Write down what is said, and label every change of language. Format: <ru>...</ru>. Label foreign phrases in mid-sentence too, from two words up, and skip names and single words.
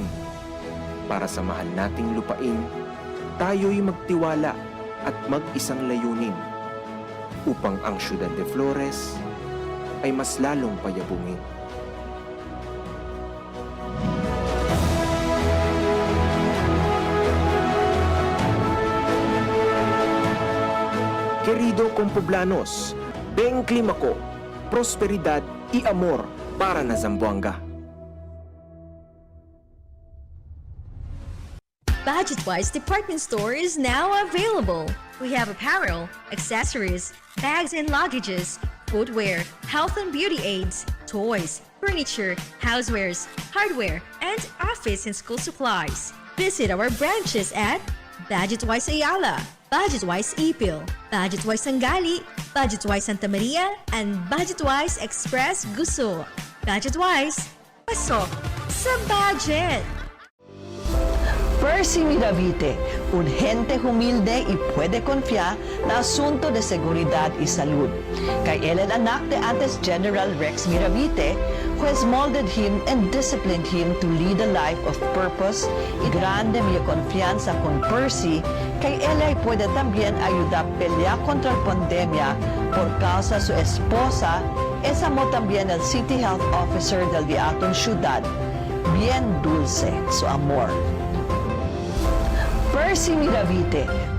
<tl>Para sa mahal nating lupain, tayo'y magtiwala at mag-isang layunin upang ang Ciudad de Flores ay mas lalong payabungin.</tl> <cbk>Querido Compoblanos, Beng Klima ko, prosperidad y amor para na Zamboanga.</cbk> <en>Budget-wise department store is now available. We have apparel, accessories, bags and luggages, footwear, health and beauty aids, toys, furniture, housewares, hardware, and office and school supplies. Visit our branches at Budget-wise Ayala, Budget-wise Ipil, Budget-wise Sangali, Budget-wise Santa Maria, and Budget-wise Express Guso.</en> <tl>Budget-wise, pasok sa budget!</tl> <cbk>Percy Miravite, un gente humilde y puede confiar na asunto de seguridad y salud. Kay él el anak de antes General Rex Miravite,</cbk> <en>who has molded him and disciplined him to lead a life of purpose,</en> <cbk>y grande mi confianza con Percy, kay él ay puede también ayudar a pelear contra la pandemia por causa su esposa, esa mo también el</cbk> <en>City Health Officer</en> <cbk>del Diaton Ciudad. Bien dulce su amor. Percy Miravite.</cbk>